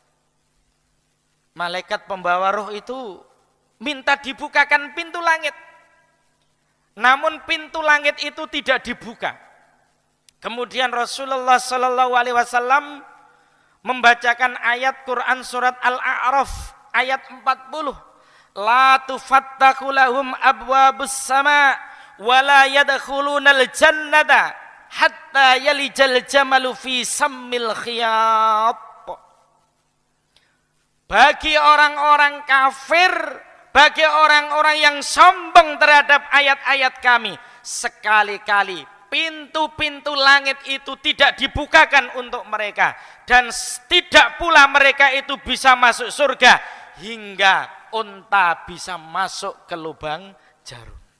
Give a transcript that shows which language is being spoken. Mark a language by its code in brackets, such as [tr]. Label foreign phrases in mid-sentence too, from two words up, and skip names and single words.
[id] Malaikat pembawa ruh itu minta dibukakan pintu langit. Namun pintu langit itu tidak dibuka. Kemudian Rasulullah SAW membacakan ayat Quran surat Al-A'raf ayat 40. [ar] لا تفتح لهم أبواب السماء ولا يدخلون الجنة حتى يلج الجمل في سم الخياط. [id] Bagi orang-orang kafir, bagi orang-orang yang sombong terhadap ayat-ayat kami, sekali-kali pintu-pintu langit itu tidak dibukakan untuk mereka, dan tidak pula mereka itu bisa masuk surga hingga unta bisa masuk ke lubang jarum.